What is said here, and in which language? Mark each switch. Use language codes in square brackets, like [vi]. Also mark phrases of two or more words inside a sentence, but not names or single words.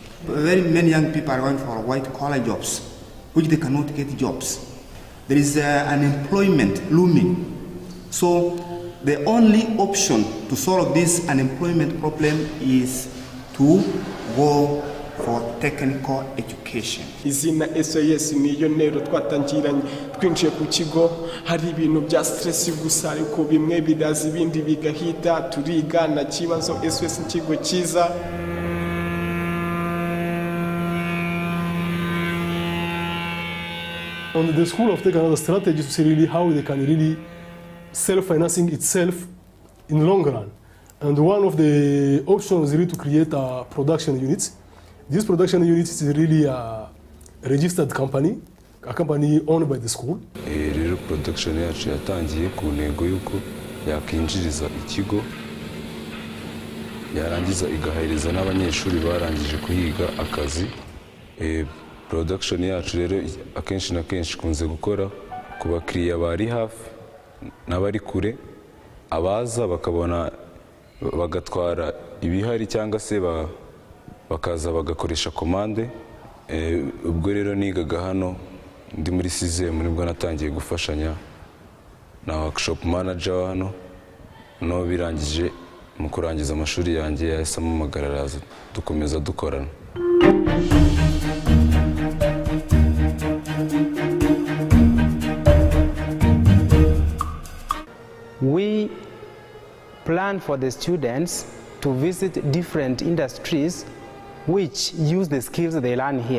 [en] very many young people are going for white collar jobs, which they cannot get jobs. There is unemployment looming. So the only option to solve this unemployment problem is to go for technical education. [rw] izina SOS niyo ntero twatangiranye twinjiye ku kigo hari ibintu bya stress gusa ariko bimwe bidaza ibindi bigahita turiga na kibazo SOS ikigo cyiza. [en] And the school have taken another strategy to see really how they can really self-financing itself in the long run. And one of the options is really to create a production unit. This production unit is really a registered company, a company owned by the school. [rw] Rero production yacu yatangiye ku ntego y'uko yakinjiriza ikigo yarangiza igahereza n'abanyeshuri barangije kuhiga akazi. Production yacu rero akenshi na kenshi kunze gukora ku bakiriya bari hafi n'abari kure, abaza bakabona bagatwara ibihari cyangwa se bakaza bagakoresha komande. Ubwo rero nigaga hano ndi muri sizemu nibwo natangiye gufashanya na [en] workshop manager [rw] wa hano, no birangije mu kurangiza amashuri yanjye yahise amamagara araza dukomeza dukorana. [en] We plan for the students to visit different industries which use the skills they learn here.